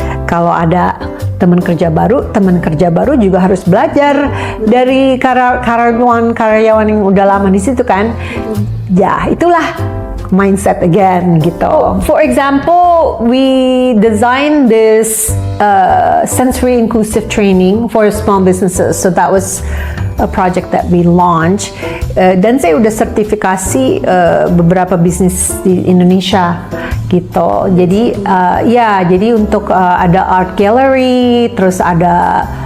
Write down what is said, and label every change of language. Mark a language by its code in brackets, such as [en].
[id] Kalau ada teman kerja baru juga harus belajar dari karyawan yang udah lama di situ kan. Ya, itulah mindset again gitu. [en] For example, we designed this sensory inclusive training for small businesses. So that was a project that we launched. [id] Dan saya udah sertifikasi beberapa bisnis di Indonesia gitu. Jadi jadi untuk ada art gallery, terus ada